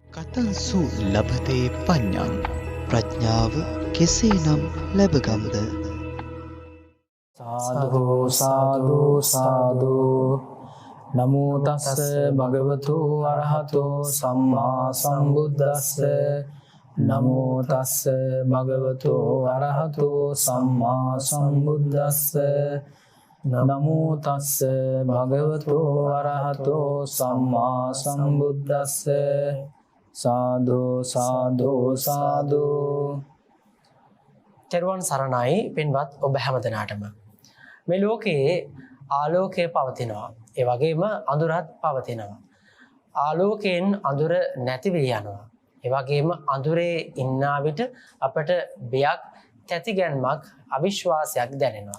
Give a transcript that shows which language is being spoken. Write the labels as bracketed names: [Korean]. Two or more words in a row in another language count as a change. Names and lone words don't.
[Pali] කතන්සු ලබතේ පඤ්ඤං [Sinhala] ප්‍රඥාව කෙසේනම් ලැබගම්ද [Pali] සාදු සාදු සාදු නමෝ තස්ස භගවතු අරහතෝ සම්මා සම්බුද්දස්ස නමෝ තස්ස භගවතු අරහතෝ සම්මා සම්බුද්දස්ස නමෝ තස්ස භගවතු අරහතෝ සම්මා සම්බුද්දස්ස සාදු සාදු සාදු. [Sinhala] තෙරුවන් සරණයි පින්වත් ඔබ හැමදෙනාටම. මේ ලෝකයේ ආලෝකය පවතිනවා. ඒ වගේම අඳුරත් පවතිනවා. ආලෝකයෙන් අඳුර නැති වී යනවා. ඒ වගේම අඳුරේ ඉන්නා විට අපට බයක්, තැතිගැන්මක්, අවිශ්වාසයක් දැනෙනවා.